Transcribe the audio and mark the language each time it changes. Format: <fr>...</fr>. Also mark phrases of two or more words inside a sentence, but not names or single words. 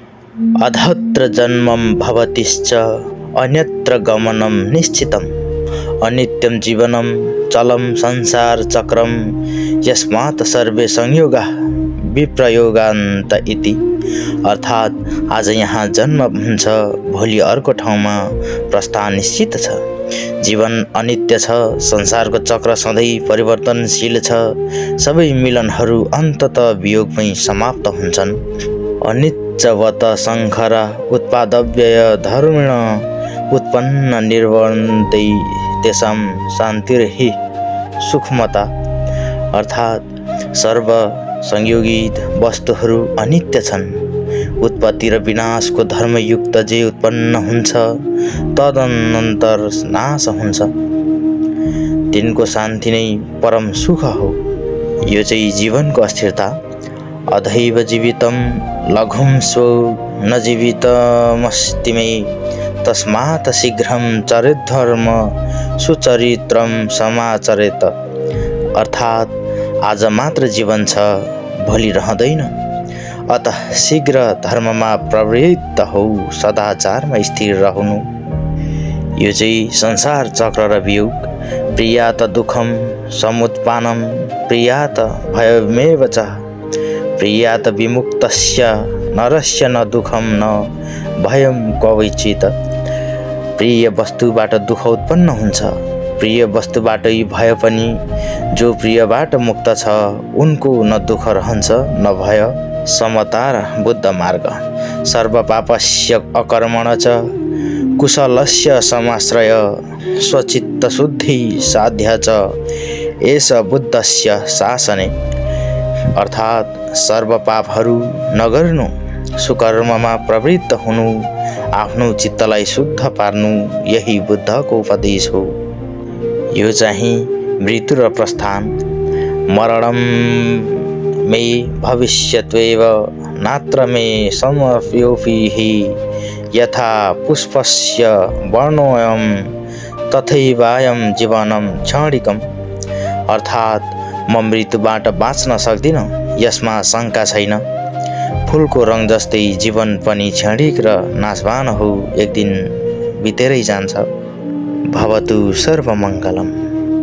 <sa>अधत्र जन्मं भवतिश्च अन्यत्र गमनं निश्चितम् अनित्यं जीवनं चलं संसार चक्रम यस्मात् सर्वे संयोगा विप्रयोगान्त इति।</sa> <ne>अर्थात आज यहाँ जन्म हुन्छ, भोलि अर्को ठाउँमा प्रस्थान निश्चित छ। जीवन अनित्य छ, संसारको चक्र सधैँ परिवर्तनशील छ। सबै मिलनहरू अन्ततः वियोगमै समाप्त हुन्छन्।</ne> <sa>अनित्यवत शङ्कर उत्पादव्यय धर्मिण उत्पन्न निर्वर्तन्ते तेषां शान्तिर्हि सुखमता।</sa> <ne>अर्थात सर्व संयोगी वस्तुहरू अनित्य छन्। उत्पत्ति र विनाशको धर्मयुक्त जे उत्पन्न हुन्छ तदनन्तर नाश हुन्छ, तिनको शान्ति नै परम सुख हो। यो चाहिँ जीवनको अस्थिरता।</ne> <sa>अधैव जीवितं लघुं स्वो न जीवितमस्ति मे तस्मात् शीघ्रं चरिद्धर्म सुचरित्रं समाचरेत।</sa> <ne>अर्थात आज मात्र जीवन छ, भोलि रहँदैन। अतः शीघ्र धर्ममा प्रवृत्त हो, सदाचारमा स्थिर रहनु। यो चाहिँ संसार चक्र र वियोग।</ne> <sa>प्रियात दुःखम समुत्पानम प्रियात भयमेव च प्रियात विमुक्तस्य नरस्य न दुःखम न भयम क्वचित्।</sa> <ne>प्रिय वस्तुबाट दुःख उत्पन्न हुन्छ, प्रिय वस्तुबाटै भय पनि। जो प्रियबाट मुक्त छ उनको न दुःख रहन्छ न भय। समता र बुद्ध मार्ग।</ne> <sa>सर्व पापस्य अकर्मण च कुशलस्य समाश्रय स्वचित्त शुद्धि साध्य च एष बुद्धस्य शासने।</sa> <ne>अर्थात सर्व पापहरू नगर्नु, सुकर्ममा प्रवृत्त हुनु, आफ्नो चित्तलाई शुद्ध पार्नु, यही बुद्धको उपदेश हो। यो चाहिँ मृत्यु र प्रस्थान।</ne> <sa>मरणं मे भविष्यत्वेव नात्र मे समप्योऽपि यथा पुष्पस्य वर्णोऽयं तथैवायं जीवनं क्षणिकम्।</sa> <ne>अर्थात म मृत्युबाट बाँच्न सक्दिनँ, यसमा शङ्का छैन। फुलको रङ जस्तै जीवन पनि क्षणिक र नाशवान हो, एक दिन बितेरै जान्छ।</ne> <sa>भवतु सर्वमङ्गलम्।</sa>